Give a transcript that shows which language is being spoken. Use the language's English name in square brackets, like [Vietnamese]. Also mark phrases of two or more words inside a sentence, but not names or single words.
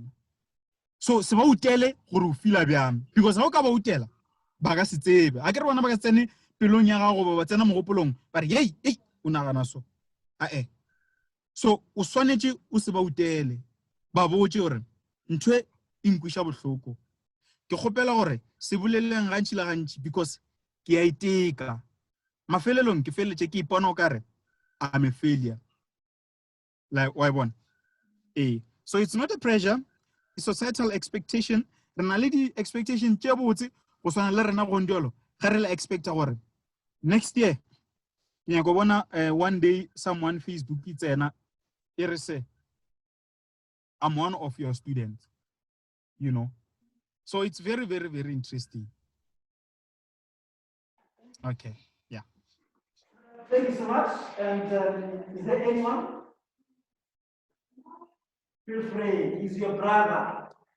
[Northern Sotho] So se ba utele gore o feel bjang, because ha o ka ba utela ba ka se tsebe a ke re bona ba ka tsene pelong ya gago ba tsena mogopolong ba re hey o nagana so so o swanetše o se ba utele ba botše gore ntho e nkwiša bohloko, ke kgopela gore se boleleng gantši la gantši because ke a iteka mafelelong ke feletše ke ipona o kare [English] I'm a failure. Like why one? So it's not a pressure, it's societal expectation. [Northern Sotho] Rena le di expectation tše botse go swana le rena go ndiolo ga re la expecta gore [English] next year [Northern Sotho] ke nyaka bona one day someone Facebook itsena e re se [English] I'm one of your students, you know. So it's very, very, very interesting. Okay, yeah. Thank you so much. And is there anyone? Feel free. He's your brother.